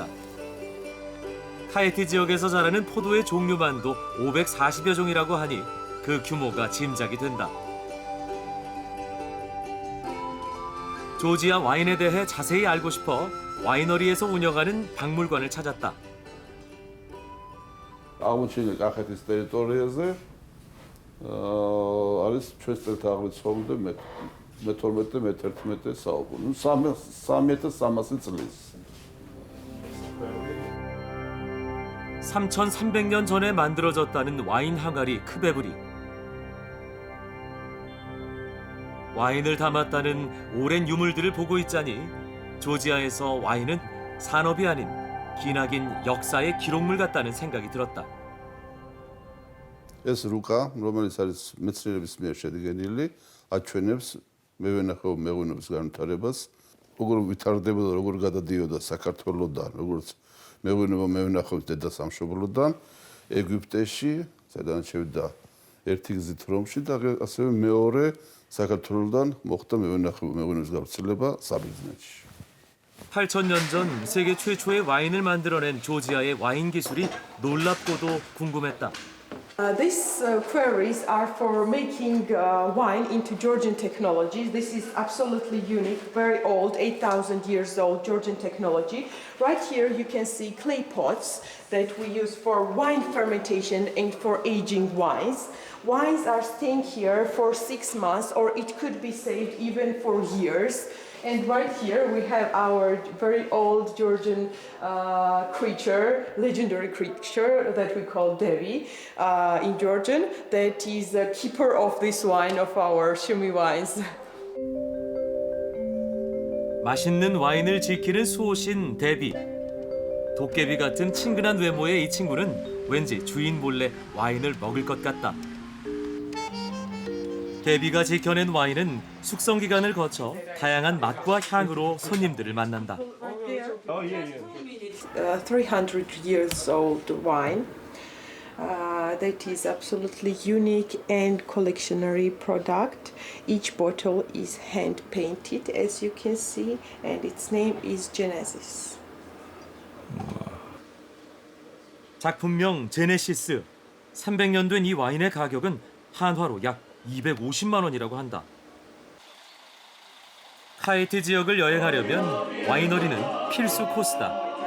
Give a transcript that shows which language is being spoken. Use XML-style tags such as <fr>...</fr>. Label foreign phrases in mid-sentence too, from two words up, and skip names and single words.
<ko>카이티 지역에서 자라는 포도의 종류만도 540여 종이라고 하니 그 규모가 짐작이 된다. 조지아 와인에 대해 자세히 알고 싶어 와이너리에서 운영하는 박물관을 찾았다.</ko> <ka>აღმოჩენილი კახეთის ტერიტორიაზე არის ჩვენს წელთაღრიცხვის ცხოვრობამდე მე-12 და მე-11 საუკუნე. 3300 წლის.</ka> <ko>3,300년 전에 만들어졌다는 와인 항아리 크베브리. 와인을 담았다는 오랜 유물들을 보고 있자니 조지아에서 와인은 산업이 아닌 기나긴 역사의 기록물 같다는 생각이 들었다.</ko> <ka>ეს რუკა, რომელიც არის მეცნიერების მიერ შედგენილი, აჩვენებს მეღვინეობის განვითარებას, როგორ ვითარდებოდა, როგორ გადადიოდა საქართველოსდან, როგორც მეღვინეობის დედასამშობლოდან ეგვიპტეში, სადაც შევიდა ერთი გზით რომში და ასევე მეორე საქართველოსდან მოხდა მეღვინეობის გავრცელება საბერძნეთში.</ka> <ko>8,000년 전 세계 최초의 와인을 만들어낸 조지아의 와인 기술이 놀랍고도 궁금했다.</ko> <en>These quarries are for making wine into Georgian technology. This is absolutely unique, very old, 8,000 years old Georgian technology. Right here you can see clay pots that we use for wine fermentation and for aging wines. Wines are staying here for 6 months, or it could be saved even for years. And right here we have our very old Georgian creature, legendary creature that we call Devi in Georgian. That is the keeper of this wine of our Shumi wines.</en> <ko>맛있는 와인을 지키는 수호신 데비. 도깨비 같은 친근한 외모의 이 친구는 왠지 주인 몰래 와인을 먹을 것 같다. 대비가 지켜낸 와인은 숙성 기간을 거쳐 다양한 맛과 향으로 손님들을 만난다.</ko> <en>300 years old wine. That is absolutely unique and collectionary product. Each bottle is hand painted, as you can see, and its name is Genesis.</en> <ko>작품명 제네시스. 300년 된 이 와인의 가격은 한화로 약 250만 원이라고 한다. 카이트 지역을 여행하려면 와이너리는 필수 코스다.</ko>